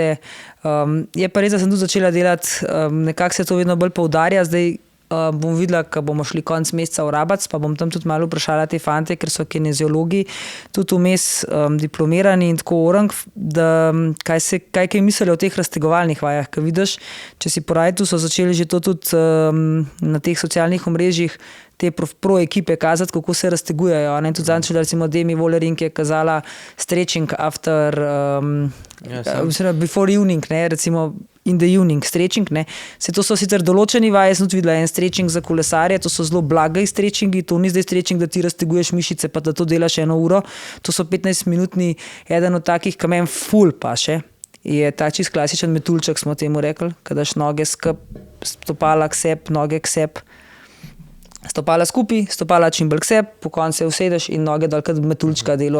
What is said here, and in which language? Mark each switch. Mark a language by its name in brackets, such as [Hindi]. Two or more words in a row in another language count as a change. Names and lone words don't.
[Slovenian] Je pa res, da sem tudi začela delati, nekako se to vedno bolj poudarja, zdaj bom videla, ko bomo šli konec meseca v Rabac, pa bom tam tudi malo vprašala te fante, ker so kineziologi, tudi vmes diplomirani in tako orang, da kaj mislijo o teh raztegovalnih vajah, ker vidiš, če si po rajtu so začeli že to tudi na teh socialnih omrežjih, te pro ekipe kazati, kako se raztegujejo. Ne? Tudi zadnjič, recimo Demi Vollering je kazala [English] stretching after before evening, [Slovenian] ne? [English] Recimo in the evening stretching. [Slovenian] Ne? To so sicer določeni vaje, sem tudi videla en stretching za kolesarje, to so zelo blagi stretchingi, to ni zdaj stretching, da ti razteguješ mišice, pa da to delaš 1 uro, to so 15-minutni, eden od takih, ki meni ful paše. Je ta čist klasičen metuljček, smo temu rekli, kada daš noge skup, stopala k sebi, noge k sebi, stopala skupaj, stopala čim bolj k sebi, po koncu se usedeš in noge dol kot metuljčka delo.